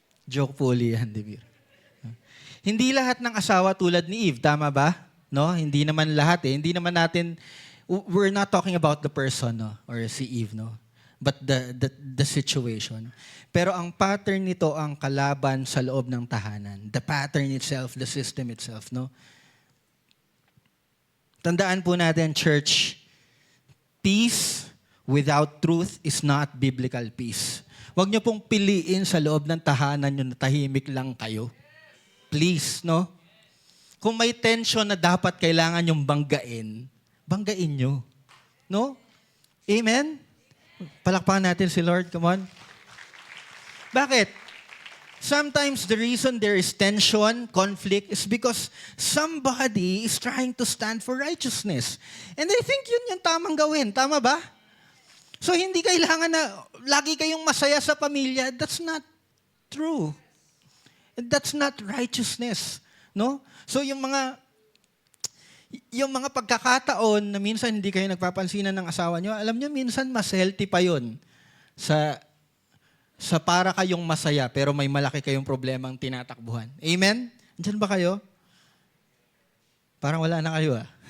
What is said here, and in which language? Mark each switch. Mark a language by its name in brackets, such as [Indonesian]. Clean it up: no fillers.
[Filipino] Joke po ulit yan, di biro. Hindi lahat ng asawa tulad ni Eve, tama ba? No? Hindi naman lahat eh. Hindi naman natin, we're not talking about the person, no? Or si Eve, no? [English] But the situation. [Filipino] Pero ang pattern nito ang kalaban sa loob ng tahanan. [English] The pattern itself, the system itself, no? Tandaan po natin, church, peace without truth is not biblical peace. [Filipino] Huwag niyo pong piliin sa loob ng tahanan niyo na tahimik lang kayo. Please, no? Kung may tension na dapat kailangan yung banggain nyo. No? Amen? Palakpakan natin si Lord. Come on. Bakit? [English] Sometimes the reason there is tension, conflict, is because somebody is trying to stand for righteousness. [Filipino] And I think yun yung tamang gawin. Tama ba? So hindi kailangan na lagi kayong masaya sa pamilya. [English] That's not true. And that's not righteousness. [Filipino] No? So yung mga pagkakataon na minsan hindi kayo nagpapansinan ng asawa nyo, alam nyo, minsan mas healthy pa yun sa para kayong masaya pero may malaki kayong problemang tinatakbuhan. Amen? Diyan ba kayo? Parang wala na kayo ah.